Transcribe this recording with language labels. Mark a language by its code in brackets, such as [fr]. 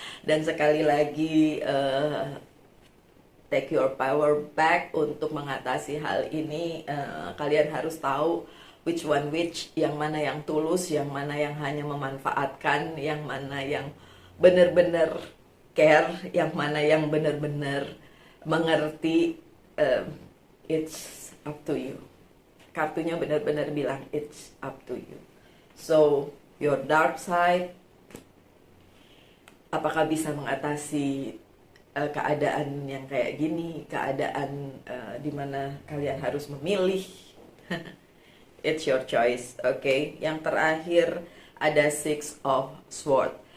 [id] Dan sekali lagi [en] take your power back [id] untuk mengatasi hal ini. Kalian harus tahu which yang mana yang tulus, yang mana yang hanya memanfaatkan, yang mana yang benar-benar care, yang mana yang benar-benar mengerti. [en] It's up to you. [id] Kartunya benar-benar bilang [en] it's up to you. So, your dark side, [id] apakah bisa mengatasi keadaan yang kayak gini, keadaan dimana kalian harus memilih? [en] It's your choice, okay? [id] Yang terakhir ada [en] Six of Swords.